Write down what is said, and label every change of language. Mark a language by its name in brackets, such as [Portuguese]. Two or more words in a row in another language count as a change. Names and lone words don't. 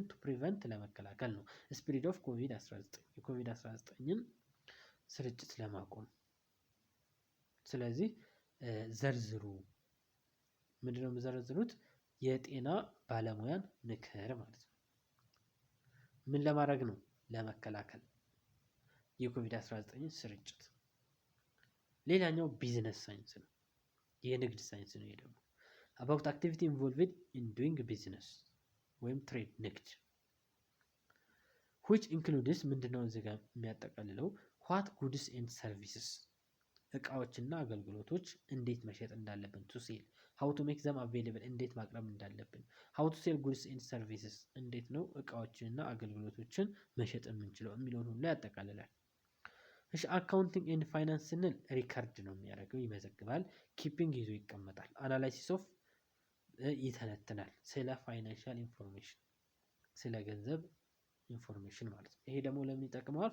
[English] to prevent [Amharic] ለመከላከል ነው። [English] spread of COVID-19 [Amharic] የኮቪድ-19ን ስርጭት ለማቆም ስለዚህ ዘርዝሩ። ምንድነው የምዘረዝሩት? የጤና ባለሙያን ምክር ማለት ነው። ምን ለማድረግ ነው? ለመከላከል የኮቪድ-19 ስርጭት። ሌላኛው ቢዝነስ ሳይንስ ነው፣ የንግድ ሳይንስ ነው። ይሄ ደግሞ [English] about activity involved in doing business [Amharic] ወይም ትሬድ ንግድ which includes ምንድነው እዚህ ጋር የሚያጠቃልለው [English] what goods and services [Amharic] እቃዎችና አገልግሎቶች እንዴት መሸጥ እንዳለብን [English] to sell how to make them available [Amharic] እንዴት ማቅረብ እንዳለብን [English] how to sell goods and services [Amharic] እንዴት ነው እቃዎችንና አገልግሎቶችን መሸጥ የምንችለው የሚለውን ሁሉ ያጠቃልላል። እሺ [English] accounting and finance [Amharic] ስንል ሪከርድ ነው የሚያደርገው፣ ይመዘግባል። ኪፒንግ ይዞ ይቀመጣል። [English] analysis of [Amharic] ይተነትናል፣ ስለ [English] financial information [Amharic] ስለ ገንዘብ ኢንፎርሜሽን ማለት ነው። ይሄ ደግሞ ለምን ይጠቅመዋል?